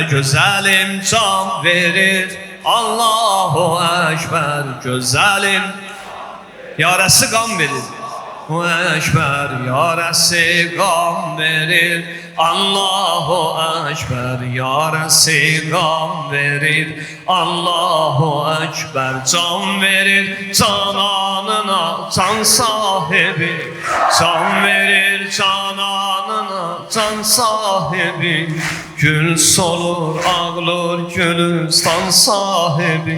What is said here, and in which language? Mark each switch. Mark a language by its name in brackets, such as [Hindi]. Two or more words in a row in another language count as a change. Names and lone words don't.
[Azerbaijani] Gözəlim can verir [Arabic] الله أكبر. [Azerbaijani] Gözəlim yarəsi qan verir Ekber. Yarəsi qan verir [Arabic] الله أكبر. [Azerbaijani] Yarəsi qan verir [Arabic] الله أكبر. [Azerbaijani] Can verir cananına can sahibi. Can verir cananına can sahibi. Gül solur ağlar Gülistan sahibi.